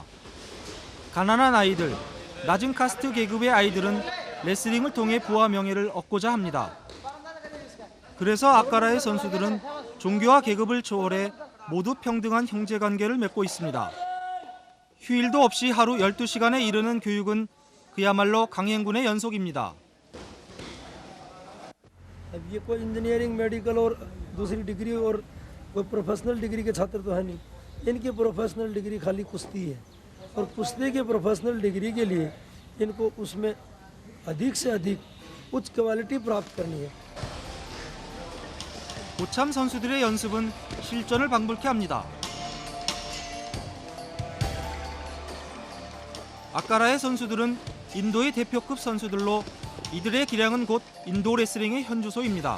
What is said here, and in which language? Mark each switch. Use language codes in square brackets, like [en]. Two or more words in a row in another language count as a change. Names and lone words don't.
[ko] 가난한 아이들, 낮은 카스트 계급의 아이들은 레슬링을 통해 부와 명예를 얻고자 합니다. 그래서 아카라의 선수들은 종교와 계급을 초월해 모두 평등한 형제관계를 맺고 있습니다. 휴일도 없이 하루 12시간에 이르는 교육은 그야말로 강행군의 연속입니다. [hi] अब ये कोई [en] engineering medical [hi] और दूसरी डिग्री और कोई [en] professional degree [hi] के छात्र तो है नहीं इनकी [en] professional degree [hi] खाली कुश्ती है और कुश्ती के [en] professional degree [hi] के लिए इनको उसमें अधिक से अधिक उच्च क्वालिटी प्राप्त करनी है [ko] 고참 선수들의 연습은 실전을 방불케 합니다. 아카라의 선수들은 인도의 대표급 선수들로 이들의 기량은 곧 인도 레슬링의 현주소입니다.